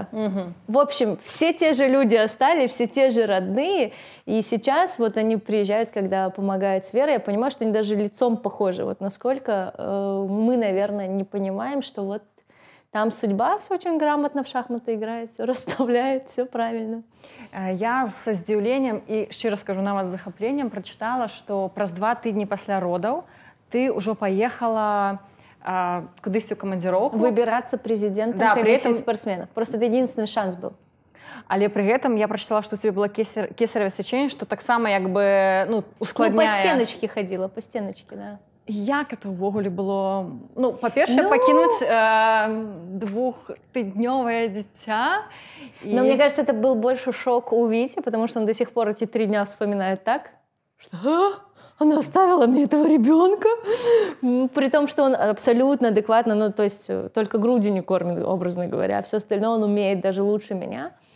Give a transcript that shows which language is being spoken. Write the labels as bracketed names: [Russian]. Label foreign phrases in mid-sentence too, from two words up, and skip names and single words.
[Russian] В общем, все те же люди остались, все те же родные. И сейчас вот они приезжают, когда помогают с Верой. Я понимаю, что они даже лицом похожи. Вот насколько мы, наверное, не понимаем, что вот там судьба все очень грамотно в шахматы играет, все расставляет, все правильно. [Belarusian] Я з здзіўленнем і, шчыра скажу, нават з захапленнем прачытала, што праз 2 тыдні пасля родаў ты ўжо паехала кудысьці ў камандзіроўку. Выбирацца прэзідэнтам камісіі спортсменов. [Russian] Просто это единственный шанс был. [Belarusian] Але пры гэтым я прачытала, што [Russian] у тебе было кесарево [Belarusian] сячэнне, што таксама як бы, ну, ускладняе... [Russian] Ну, па стеночке ходила, па стеночке, да. [Belarusian] Як это ўвогуле было? Ну, па-першае, пакінуць 2-тыднёвае дзіця. [Russian] Но мне кажется, это был больше шок у Вити, потому что он до сих пор эти 3 дня вспоминает так, что она оставила мне этого ребенка. При том, что он абсолютно адекватно, ну, то есть только грудью не кормит, образно говоря, а все остальное он умеет даже лучше меня.